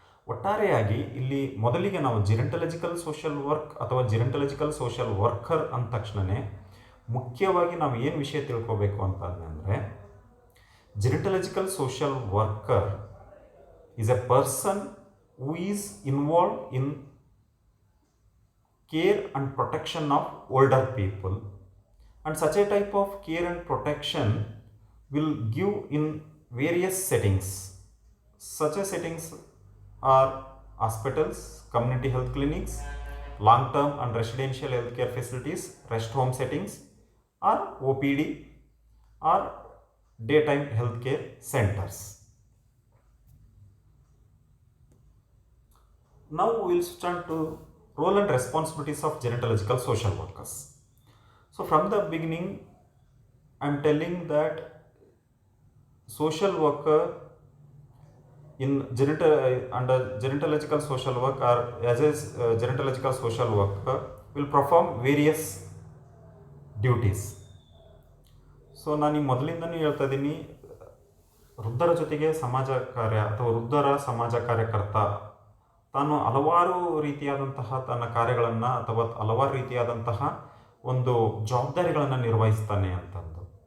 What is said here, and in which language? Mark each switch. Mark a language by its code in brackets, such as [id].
[kn] ಒಟ್ಟಾರೆಯಾಗಿ ಇಲ್ಲಿ ಮೊದಲಿಗೆ ನಾವು ಜಿರಂಟಲಜಿಕಲ್ ಸೋಷಿಯಲ್ ವರ್ಕ್ ಅಥವಾ ಜಿರಂಟಲಜಿಕಲ್ ಸೋಷಿಯಲ್ ವರ್ಕರ್ ಅಂದ ತಕ್ಷಣವೇ ಮುಖ್ಯವಾಗಿ ನಾವು ಏನು ವಿಷಯ ತಿಳ್ಕೋಬೇಕು ಅಂತಂದರೆ, [en] Gerontological social worker is a person who is involve in care and protection of older people, and such a type of care and protection will give in various settings. Such a settings are hospitals, community health clinics, long term and residential healthcare facilities, rest home settings, or OPD or daytime healthcare centers. Now we will start to role and responsibilities of gerontological social workers. So from the beginning I am telling that social worker in under gerontological social work or as a gerontological social worker will perform various duties. [kn] So ನಾನು ಈ ಮೊದಲಿಂದನೂ ಹೇಳ್ತಾ ಇದ್ದೀನಿ, ವೃದ್ಧರ ಜೊತೆಗೆ ಸಮಾಜ ಕಾರ್ಯ ಅಥವಾ ವೃದ್ಧರ ಸಮಾಜ ಕಾರ್ಯಕರ್ತ ತಾನು ಹಲವಾರು ರೀತಿಯಾದಂತಹ ತನ್ನ ಕಾರ್ಯಗಳನ್ನು ಅಥವಾ ಹಲವಾರು ರೀತಿಯಾದಂತಹ ಒಂದು ಜವಾಬ್ದಾರಿಗಳನ್ನು ನಿರ್ವಹಿಸ್ತಾನೆ ಅಂತಂದು.